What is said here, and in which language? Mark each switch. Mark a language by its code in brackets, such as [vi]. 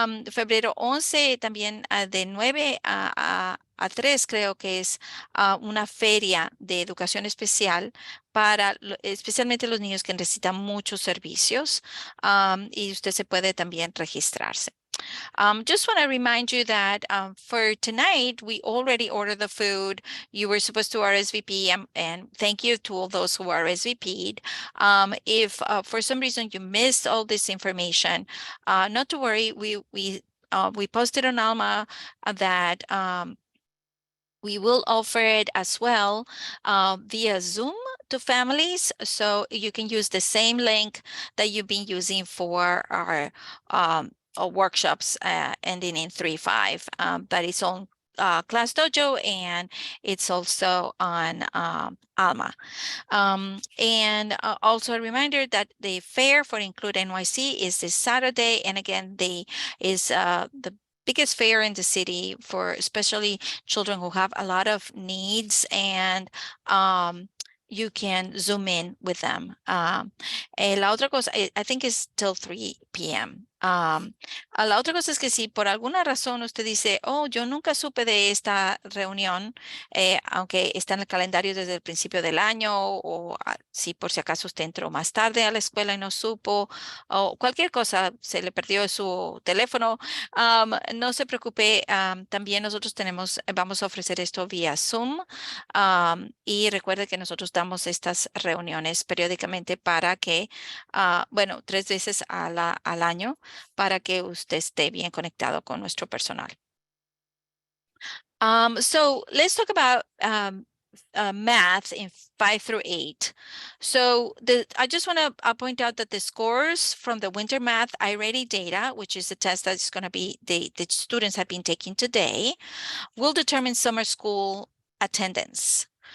[es] Febrero 11 también de 9 a 3 creo que es una feria de educación especial para especialmente los niños que necesitan muchos servicios y usted se puede también registrarse. [en] Just want to remind you that for tonight, we already ordered the food. You were supposed to RSVP, and thank you to all those who RSVP'd. If for some reason you missed all this information, not to worry. We posted on Alma that we will offer it as well via Zoom to families. So you can use the same link that you've been using for our workshops ending in 3-5, but it's on Class Dojo, and it's also on Alma. And also a reminder that the fair for Include NYC is this Saturday. And again, is the biggest fair in the city for especially children who have a lot of needs, and you can zoom in with them. [es] La otra cosa, [en] I think is till 3 p.m. [es] La otra cosa es que si por alguna razón usted dice, oh, yo nunca supe de esta reunión, aunque está en el calendario desde el principio del año, o si por si acaso usted entró más tarde a la escuela y no supo, o cualquier cosa, se le perdió su teléfono, no se preocupe. También nosotros vamos a ofrecer esto vía Zoom, y recuerde que nosotros damos estas reuniones periódicamente para que, bueno, 3 veces al año, para que usted esté bien conectado con nuestro personal. [en] So let's talk about math in 5 through 8. So I just want to point out that the scores from the winter math I-ready data, which is the test that's going to be the students have been taking today, will determine summer school attendance.